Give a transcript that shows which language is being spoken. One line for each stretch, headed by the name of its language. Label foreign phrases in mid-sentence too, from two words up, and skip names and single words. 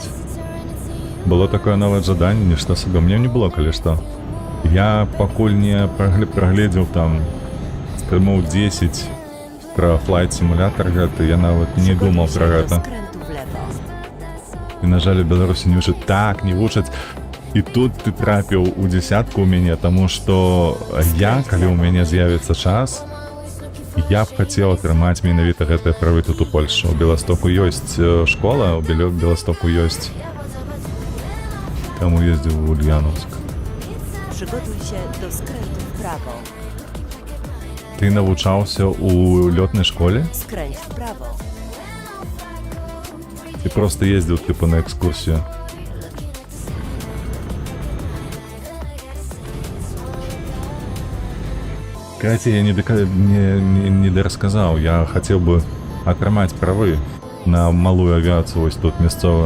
Russian: Было такое новое задание, нечто себе. Мне не было, коли что. Я покуль не проглядел там стримов 10 про Flight Simulator
Belarusian: гэта, я нават не думал
Russian: про
Polish: Przygotuj się do
Belarusian: гэта.
Polish: skrętu w lewo.
Belarusian: І, на жаль, у Беларусі не вучаць. Так, не вучаць. І тут ты трапіў у десятку у мяне, таму што я, калі ў мяне з'явіцца час, я б хацеў атрымаць менавіта гэтыя правы тут у Польшы. У Беластоку ёсць школа, у Беластоку ёсць. Таму ездзіў у Ульяновск.
Polish: Przygotuj się do skrętu w prawo.
Belarusian: Ты навучаўся ў лётнай школе?
Polish: Skręć w prawo.
Belarusian: Ты просто ездзіў тыпу на экскурсію? Катя, я не дорасказаў. Я хацеў бы атрымаць правы на малую авіацыю вось тут мясцовую.